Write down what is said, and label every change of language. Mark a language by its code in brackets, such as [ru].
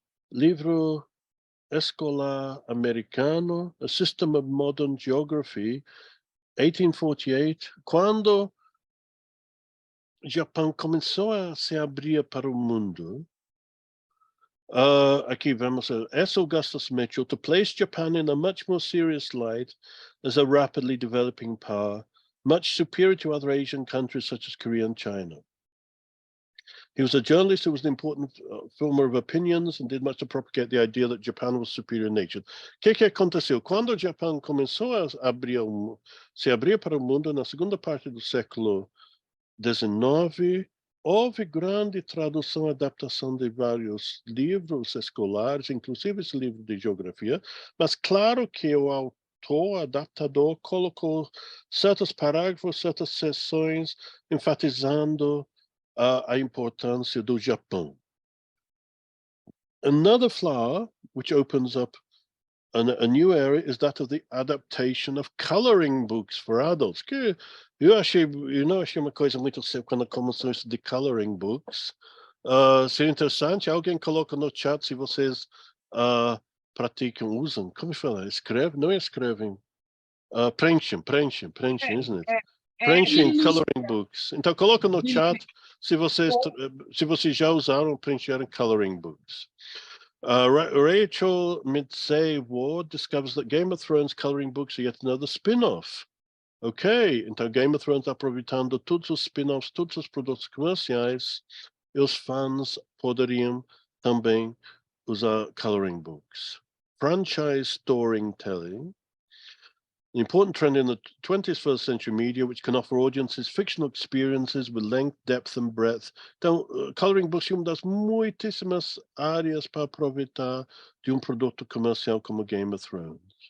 [pt] livro escolar americano, A System of Modern Geography, 1848, quando o Japão começou a se abrir para o mundo. Aqui vamos a S. [en] Augustus Mitchell, to place Japan in a much more serious light as a rapidly developing power, much superior to other Asian countries such as Korea and China. He was a journalist who was an important former of opinions and did much to propagate the idea that Japan was superior in nature. [pt] O que aconteceu? Quando o Japão começou a se abrir para o mundo na segunda parte do século XIX, houve grande tradução e adaptação de vários livros escolares, inclusive esse livro de geografia, mas claro que o autor, adaptador, colocou certos parágrafos, certas seções, enfatizando a importância do Japão. [en] Another flower, which opens up a new area, is that of the adaptation of coloring books for adults. [pt] Que eu achei uma coisa muito séria quando começou isso de coloring books. Seria interessante, alguém coloca no chat se vocês praticam, usam, como fala, não escrevem. Preenchem, [en] isn't it? E [pt] Preenchem coloring books. Então, coloca no chat se vocês já usaram preencher coloring books. [en] Rachel Midsay Ward discovers that Game of Thrones coloring books are yet another spin-off. [pt] Ok, então Game of Thrones aproveitando todos os spin-offs, todos os produtos comerciais, e os fãs poderiam também usar coloring books. [en] Franchise storytelling, an important trend in the 21st century media, which can offer audiences fictional experiences with length, depth and breadth. [pt] Então, coloring books é uma das muitíssimas áreas para aproveitar de produto comercial como Game of Thrones.